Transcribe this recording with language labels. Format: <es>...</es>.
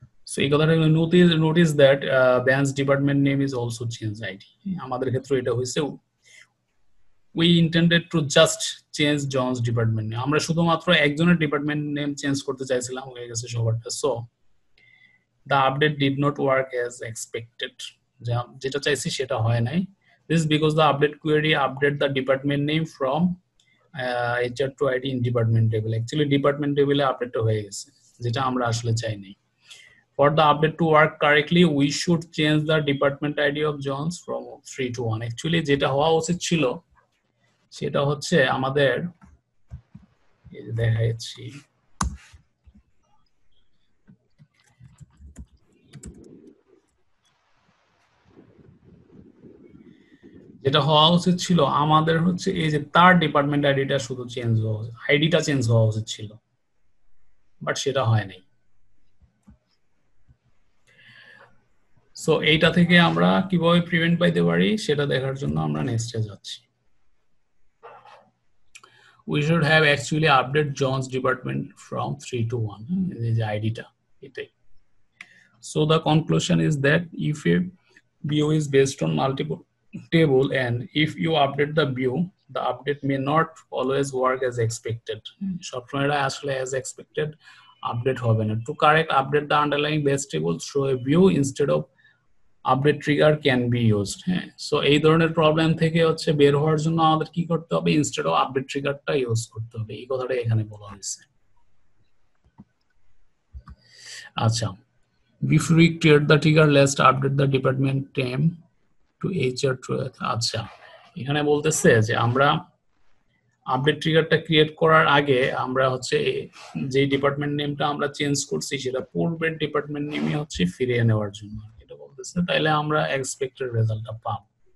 <en>so</en> <bn>এই কথাটা</bn> <en>Notice that Ben's department name is also changed.</en> <bn>আমাদের ক্ষেত্রে এটা হয়েছে</bn> <en>we intended to just change John's department name,</en> <bn>আমরা শুধুমাত্র একজনের ডিপার্টমেন্ট নেম চেঞ্জ করতে চাইছিলাম, হয়ে গেছে সবারটা।</bn> <en>so the update did not work as expected,</en> <bn>যেটা চাইছি সেটা হয় নাই।</bn> <en>This is because the update query update the department name from HR to ID in department table. Actually department table</en> <bn>A update হয়ে গেছে, যেটা আমরা আসলে চাই নাই।</bn> <en>For the update to work correctly we should change the department ID of Jones from 3 to 1.</en> <bn>Actually যেটা হওয়া উচিত ছিল সেটা হচ্ছে আমাদের এই যে দেখাচ্ছি, যেটা হওয়া উচিত ছিল আমাদের হচ্ছে এই যে তার ডিপার্টমেন্ট আইডিটা শুধু চেঞ্জ হওয়া, আইডিটা চেঞ্জ হওয়া উচিত ছিল, বাট সেটা হয় নাই। সো এইটা থেকে আমরা কিভাবে প্রিভেন্ট পাইতে পারি সেটা দেখার জন্য আমরা নেক্সটে যাচ্ছি।</bn> <en>We should have actually update John's department from 3 to 1,</en> <bn>এই যে আইডিটা এটাই।</bn> <en>So the conclusion is that if a view is based on multiple table and if you update the view, the update may not always work as expected.</en> <bn>সবসময় এটা আসলে as expected update হবে না।</bn> <en>To correct update the underlying base table through a view instead of update trigger can be used.</en> <bn>হ্যাঁ, so এই ধরনের problem থেকে হচ্ছে বের হওয়ার জন্য আমাদের কি করতে হবে, ইনস্টেড অফ আপডেট ট্রিগারটা ইউজ করতে হবে, এই কথাটা এখানে বলা হয়েছে।</bn> <en>আচ্ছা, before we create the trigger let's update the department name to HR truth.</en> <bn>আচ্ছা, এখানে বলতেছে যে আমরা আপডেট ট্রিগারটা ক্রিয়েট করার আগে আমরা হচ্ছে যে ডিপার্টমেন্ট নেমটা আমরা চেঞ্জ করছি সেটা পূর্বের ডিপার্টমেন্ট নেমই হচ্ছে ফিরিয়ে নেওয়ার জন্য এটা বলতেছে, তাইলে আমরা এক্সপেক্টেড রেজাল্টটা পাবো।</bn>